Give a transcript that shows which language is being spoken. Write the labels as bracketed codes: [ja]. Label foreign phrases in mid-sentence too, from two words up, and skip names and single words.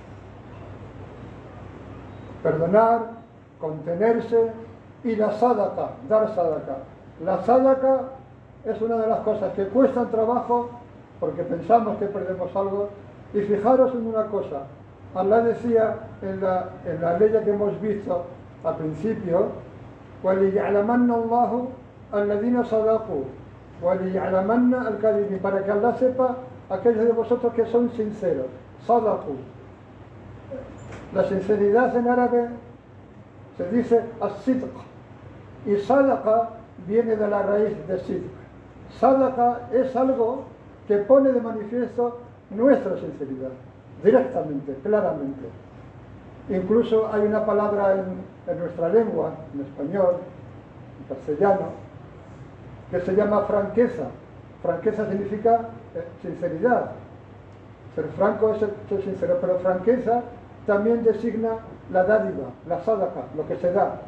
[es] Perdonar, contenerse y la sadaqa, dar sadaqa. La sadaqa es una de las cosas que cuestan trabajo porque pensamos que perdemos algo. Y fijaros en una cosa, Allah decía en la ley que hemos visto al principio, [ar] وَلِيَعْلَمَنَّ اللَّهُ الَّذِينَ صَدَقُوا وَلِيَعْلَمَنَّ الْكَاذِبِينَ, [es] para que Allah sepa aquellos de vosotros que son sinceros. Sadaqu. La sinceridad en árabe se dice as-sidq, y sadaqa viene de la raíz de sidq. Sadaqa es algo que pone de manifiesto nuestra sinceridad, directamente, claramente. Incluso hay una palabra en nuestra lengua, en español, en castellano, que se llama franqueza. Franqueza significa sinceridad. Ser franco es ser sincero, pero franqueza también designa la dádiva, la sadaqa, lo que se da.